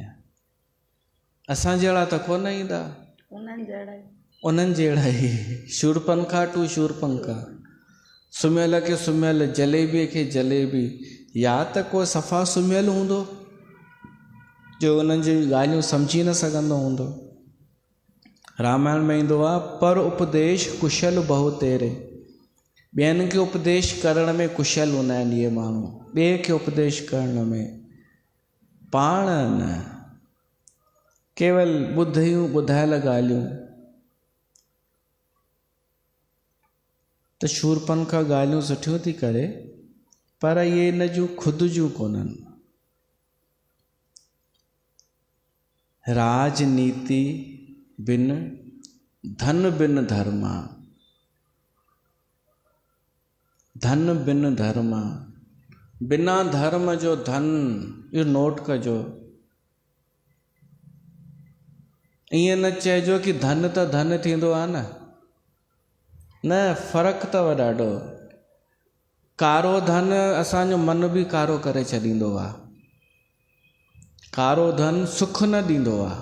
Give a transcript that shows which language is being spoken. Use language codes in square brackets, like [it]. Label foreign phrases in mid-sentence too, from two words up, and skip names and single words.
[sd] असां जहिड़ा त कोन ईंदा, उन्हनि जहिड़ा ई। शूरपनखा टू शूरपनखा, सुमियल खे सुमियल, जलेबीअ खे जलेबी। या त को सफ़ा सुमियल हूंदो जो उन्हनि जी ॻाल्हियूं सम्झी न सघंदो हूंदो, रामायण में ईंदो आहे, [awa] पर उपदेश कुशल बहु तेरे। [sd] ॿियनि खे उपदेश करण में कुशल हूंदा आहिनि इहे माण्हू, ॿिए खे उपदेश करण में, पाण न केवल ॿुधियूं ॿुधायल ॻाल्हियूं। त शूरपनखा ॻाल्हियूं सुठियूं थी करे, पर इहे इन जूं ख़ुदि जूं कोन्हनि। [awa] राजनीति बिन धन बिन धर्मा, धन बिन धर्मा, [sd] बिना धर्म जो धन, इहो नोट कजो। ईअं न चइजो कि धन त धन थींदो आहे न, फ़र्क़ु अथव ॾाढो। कारो धन असांजो मन बि कारो करे छॾींदो आहे, कारो धन सुख न ॾींदो आहे।